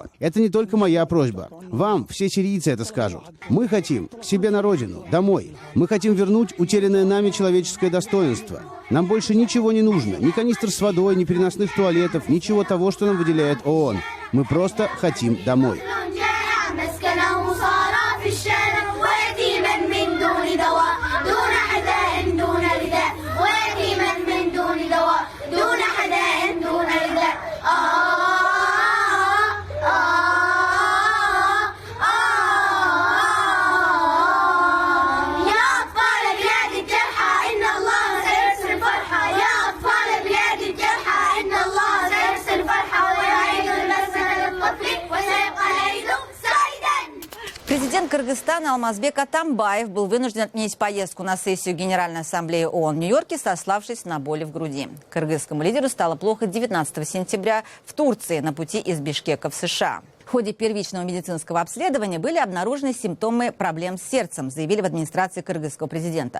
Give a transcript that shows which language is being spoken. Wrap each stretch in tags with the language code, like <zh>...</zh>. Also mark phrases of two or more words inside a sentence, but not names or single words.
<ru>Это не только моя просьба. Вам, все сирийцы, это скажут. Мы хотим к себе на родину, домой. Мы хотим вернуть утерянное нами человеческое достоинство. Нам больше ничего не нужно. Ни канистр с водой, ни переносных туалетов, ничего того, что нам выделяет ООН. Мы просто хотим домой.</ru> <ar>مسكنه صار في الشارع ويتيما من دون دواء دون حداء دون رداء ويتيما من دون دواء دون حداء دون رداء يا أطفال بلاد الجرحى إن الله سيرسل فرحة يا أطفال بلاد الجرحى إن الله سيرسل فرحة ويعيد المسكن للطفل وسيبقى العيد</ar> <ru>Президент Кыргызстана Алмазбек Атамбаев был вынужден отменить поездку на сессию Генеральной Ассамблеи ООН в Нью-Йорке, сославшись на боли в груди. Кыргызскому лидеру стало плохо 19 сентября в Турции на пути из Бишкека в США. В ходе первичного медицинского обследования были обнаружены симптомы проблем с сердцем, заявили в администрации кыргызского президента.</ru>